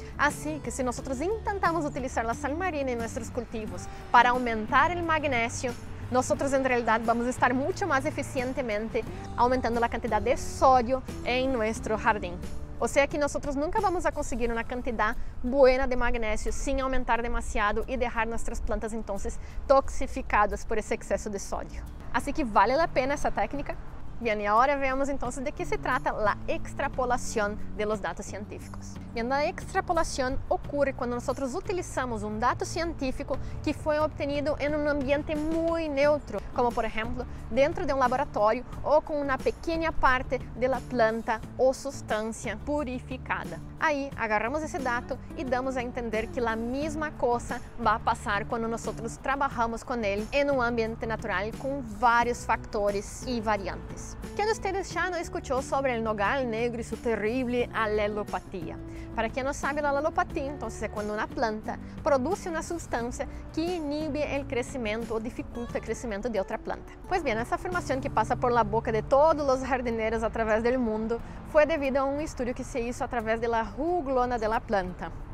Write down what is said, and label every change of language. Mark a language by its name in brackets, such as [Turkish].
[Portuguese] Assim que se nós tentamos utilizar a sal marina em nossos cultivos para aumentar o magnésio, nós em realidade vamos estar muito mais eficientemente aumentando a quantidade de sódio em nosso jardim. Ou seja que nós nunca vamos a conseguir uma quantidade boa de magnésio sem aumentar demasiado e deixar nossas plantas então toxificadas por esse excesso de sódio. Assim que vale a pena essa técnica. [Spanish] Bien, y ahora veamos entonces de qué se trata la extrapolación de los datos científicos. Bien, la extrapolación ocurre cuando nosotros utilizamos un dato científico que fue obtenido en un ambiente muy neutro, como por ejemplo dentro de un laboratorio o con una pequeña parte de la planta o sustancia purificada. Ahí agarramos ese dato y damos a entender que la misma cosa va a pasar cuando nosotros trabajamos con él en un ambiente natural con varios factores y variantes. [Portuguese] Quem de ustedes já não escutou sobre o nogal negro e sua terrível alelopatia? Para quem não sabe, a alelopatia então, é quando uma planta produz uma substância que inibe o crescimento ou dificulta o crescimento de outra planta. Pois bem, essa afirmação que passa [Spanish] por la boca [Portuguese] de todos os jardineiros a través do mundo foi devido a um estudo que [Spanish] se hizo a través de la juglona de la planta.